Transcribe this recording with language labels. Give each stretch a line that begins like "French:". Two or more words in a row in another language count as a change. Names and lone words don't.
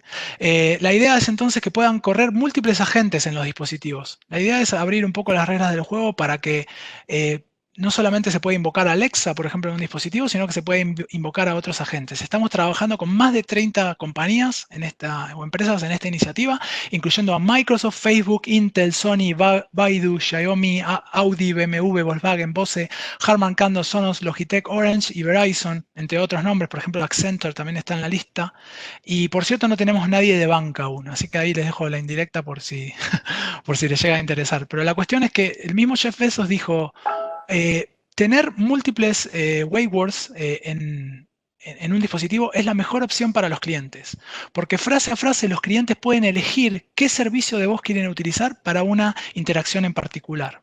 Spanish: La idea es entonces que puedan correr múltiples agentes en los dispositivos. La idea es abrir un poco las reglas del juego para que no solamente se pueda invocar a Alexa, por ejemplo, en un dispositivo, sino que se puede invocar a otros agentes. Estamos trabajando con más de 30 compañías o empresas en esta iniciativa, incluyendo a Microsoft, Facebook, Intel, Sony, Baidu, Xiaomi, Audi, BMW, Volkswagen, Bose, Harman Kardon, Sonos, Logitech, Orange y Verizon, entre otros nombres. Por ejemplo, Accenture también está en la lista. Y por cierto, no tenemos nadie de banca aún, así que ahí les dejo la indirecta por si les llega a interesar. Pero la cuestión es que el mismo Jeff Bezos dijo... tener múltiples waywords en un dispositivo es la mejor opción para los clientes, porque frase a frase los clientes pueden elegir qué servicio de voz quieren utilizar para una interacción en particular.